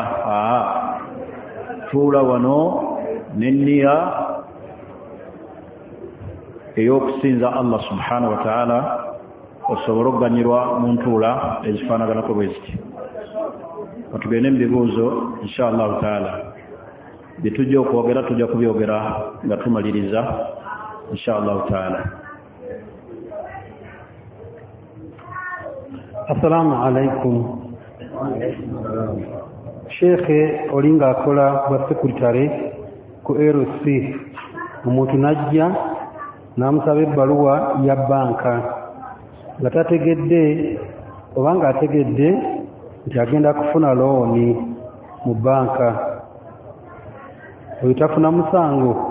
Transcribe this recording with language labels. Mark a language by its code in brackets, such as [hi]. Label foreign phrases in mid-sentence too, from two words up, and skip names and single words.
[lg] Tuula wano n'enniya ey'okusinza [ar] الله سبحانه وتعالى, [lg] osobole okuganyirwa mu ntuula ezifaanaganako bwe ziti. Tugende mu bibuuzo [ar] إن شاء الله تعالى, [lg] bye tujja okwogera tujja kubyogera nga tumaliriza [ar] إن شاء الله تعالى. السلام عليكم. [lg] Sheikhe olinga akola bwa sekuritale ku LC, omuntu najja n'amusaba ebbaluwa ya banka nga tategedde oba nga ategedde nti agenda kufuna looni mu banka, oyo tafuna musango?